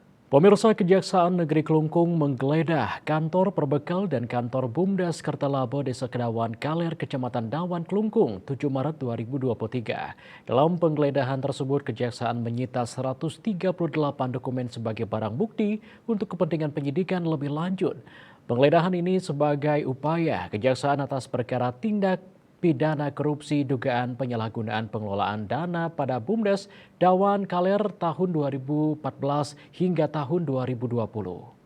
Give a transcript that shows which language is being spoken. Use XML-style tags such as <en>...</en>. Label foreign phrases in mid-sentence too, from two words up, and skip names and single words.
<id>Pemirsa, Kejaksaan Negeri Kelungkung menggeledah kantor perbekal dan kantor Bumdes Kertalaba Desa Kedawan Kaler, Kecamatan Dawan, Kelungkung, 7 Maret 2023. Dalam penggeledahan tersebut, Kejaksaan menyita 138 dokumen sebagai barang bukti untuk kepentingan penyidikan lebih lanjut. Penggeledahan ini sebagai upaya Kejaksaan atas perkara tindak pidana korupsi dugaan penyalahgunaan pengelolaan dana pada Bumdes Dawan Kaler tahun 2014 hingga tahun 2020.</id>